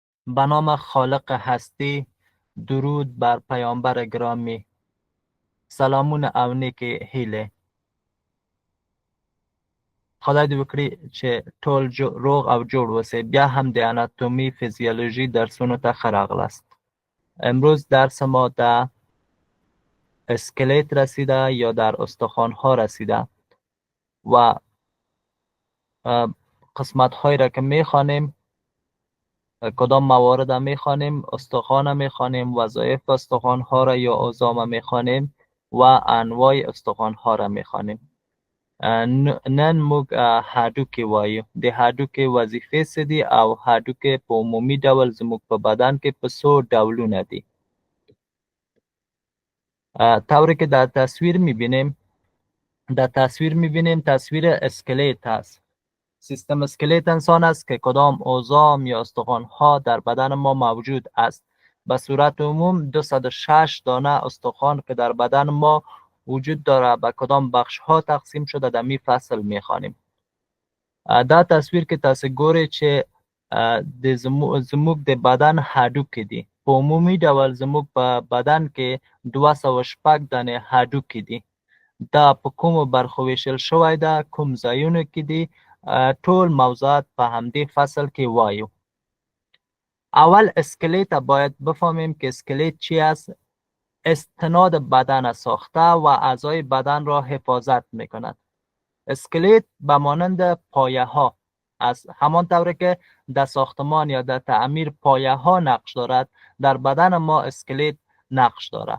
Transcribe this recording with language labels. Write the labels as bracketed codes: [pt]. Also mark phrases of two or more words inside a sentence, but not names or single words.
[fa] به نام خالق هستی، درود بر پیامبر گرامی. [ps] سلامونه او نیکی هیله. خدای دې وکړي چې ټول روغ او جوړ اوسئ. بیا هم د اناتومي فیزیولوژي درسونو ته ښه راغلاست. [fa] امروز درس ما در اسکلت رسیده یا در استخوان‌ها رسیده و قسمت‌هایی را که می‌خوانیم، کدام موارد را می‌خوانیم، استخوان می‌خوانیم، وظایف استخوان‌ها را یا عظام می‌خوانیم و انواع استخوان‌ها را می‌خوانیم. [ps] نن موږ هډوکي وایو. د هډوکي وظیفې څه دي او هډوکي په عمومي ډول زموږ په بدن کې په څو ډولونه دي. [fa] طوری که در تصویر می‌بینیم تصویر اسکلت است. سیستم اسکلت انسان است که کدام عظام یا استخوان‌ها در بدن ما موجود است. به صورت عموم 206 دانه استخوان که در بدن ما وجود داره به کدام بخش ها تقسیم شده در می فصل میخوانیم. [ps] دا تصویر که تاسو ګورئ چې زموږ د بدن هډوکي دي. په عمومي ډول زموږ په بدن کې 206 دانې هډوکي دي. دا په کومو برخو ویشل شوی ده، کوم ځایونو کې دي، ټول موضوعات په همدې فصل کې وایو. [fa] اول اسکلت باید بفهمیم که اسکلت چی است. استناد بدن ساخته و اعضای بدن را حفاظت میکند. اسکلت به مانند پایه ها است. همان طوری که در ساختمان یا در تعمیر پایه ها نقش دارد، در بدن ما اسکلت نقش دارد.